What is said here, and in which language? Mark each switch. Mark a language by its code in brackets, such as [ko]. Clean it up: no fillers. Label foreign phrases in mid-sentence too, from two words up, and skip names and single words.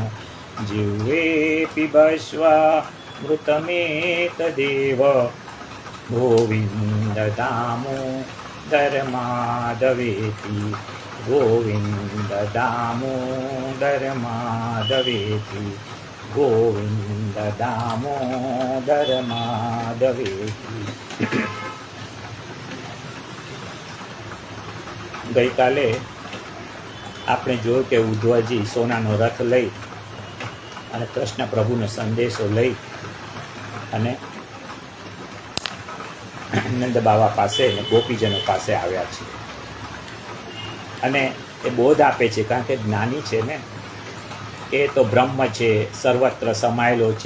[sa] जिह्वे पिबश्वामृतमेतदेव गोविन्द दामोदर माधवेति। गोविन्द दामोदर माधवेति। गोविन्द दामोदर माधवेति। [gu] ગઈકાલે આપણે જોયું કે ઉદ્ધવજી સોનાનો રથ લઈ અને કૃષ્ણ પ્રભુનો સંદેશો લઈ અને નંદ બાવા પાસે અને ગોપીજનો પાસે આવ્યા છે અને એ બોધ આપે છે, કારણ કે જ્ઞાની છે ને, એ તો બ્રહ્મ છે, સર્વત્ર સમાયેલો છે.